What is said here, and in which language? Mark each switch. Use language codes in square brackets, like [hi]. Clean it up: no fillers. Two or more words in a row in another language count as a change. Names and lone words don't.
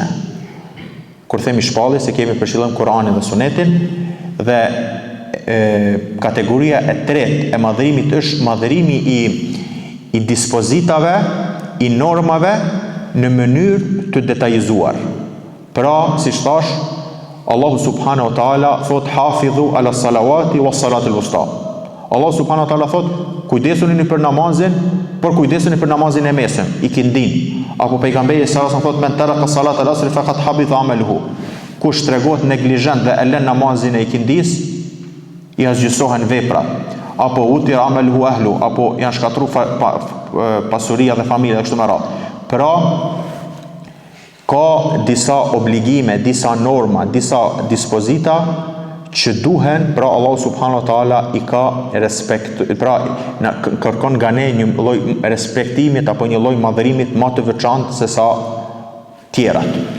[sq] Kur themi shpallje, se kemi për qëllim Kur'anin dhe Sunetin, dhe kategoria e tretë e madhërimit është madhërimi i dispozitave, i normave në mënyrë të detajzuar. Pra, siç thash, Allahu [ar] سبحانه وتعالى [sq] thot [ar] حافظوا على الصلوات والصلاة الوسطى. [sq] Allahu [ar] سبحانه وتعالى [sq] thot kujdesuni për namazin, por kujdesuni për namazin e mesëm, ikindin. Apo pejgamberi [ar] صلى الله عليه وسلم [sq] thot [ar] من ترك صلاة العصر فقد حبط عمله. [sq] Kush tregon neglizhent dhe e lën namazin e ikindis, i azgjësohen veprat. Apo [ar] وتر ماله أهله, [sq] apo janë shkatruar pasuria dhe familja kështu me radhë. Pra ka disa obligime, disa norma, disa dispozita që duhen, pra [ar] الله سبحانه وتعالى [sq] i ka respekt, pra kërkon nga ne një lloj respektimit apo një lloj madhërimit më të veçantë se sa tjerat.